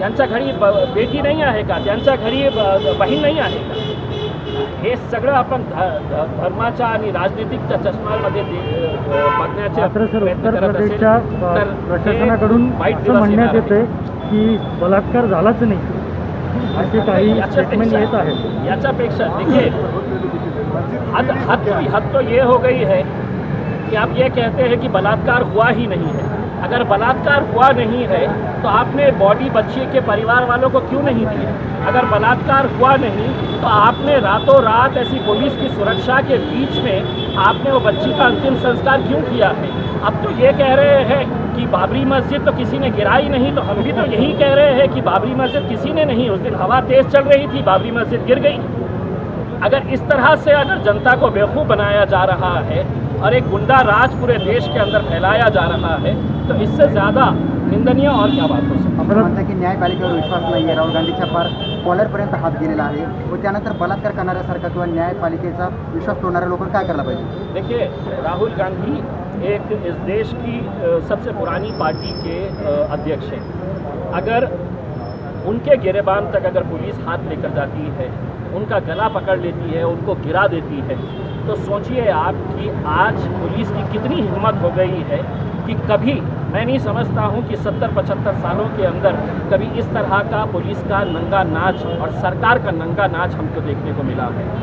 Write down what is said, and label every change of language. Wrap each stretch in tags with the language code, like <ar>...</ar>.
<mr>त्यांच्या घरी बेटी नाही आहे का? त्यांच्या घरी बहीण नाही आहे का? हे सगळं आपण धर्माच्या आणि राजनीतिकच्या चष्म्यामध्ये बघण्याचे प्रयत्न करत असेल तर प्रशासनाकडून म्हणण्यात येते की बलात्कार झालाच नाही असे काही स्टेटमेंट येत आहे.</mr> <hi>याच्यापेक्षा देखिए हद तो ये हो गई है कि आप ये कहते हैं कि बलात्कार हुआ ही नहीं है. अगर बलात्कार हुआ नहीं है तो आपने बॉडी बच्ची के परिवार वालों को क्यों नहीं दी? अगर बलात्कार हुआ नहीं तो आपने रातों रात ऐसी पुलिस की सुरक्षा के बीच में आपने वो बच्ची का अंतिम संस्कार क्यों किया है? अब तो ये कह रहे हैं कि बाबरी मस्जिद तो किसी ने गिराई नहीं, तो हम भी तो यही कह रहे हैं कि बाबरी मस्जिद किसी ने नहीं, उस दिन हवा तेज़ चल रही थी, बाबरी मस्जिद गिर गई. अगर इस तरह से अगर जनता को बेवकूफ़ बनाया जा रहा है और एक गुंडा राज पूरे देश के अंदर फैलाया जा रहा है तो इससे ज़्यादा निंदनीय और क्या बात हो सकती है?</hi> <mr>आपण म्हणता की न्यायपालिकेवर विश्वास नाही आहे, राहुल गांधीच्या पार कॉलरपर्यंत हात गेलेला आहे व त्यानंतर बलात्कार करणाऱ्यासारखा किंवा न्यायपालिकेचा विश्वास तोडणाऱ्या लोकांना काय करायला पाहिजे?</mr> <hi>देखिए, राहुल गांधी एक इस देश की सबसे पुरानी पार्टी के अध्यक्ष हैं. अगर उनके गिरेबान तक अगर पुलिस हाथ लेकर जाती है, उनका गला पकड़ लेती है, उनको गिरा देती है, तो सोचिए आप कि आज पुलिस की कितनी हिम्मत हो गई है कि कभी मैं नहीं समझता हूं कि 70-75 सालों के अंदर कभी इस तरह का पुलिस का नंगा नाच और सरकार का नंगा नाच हमको देखने को मिला है.</hi>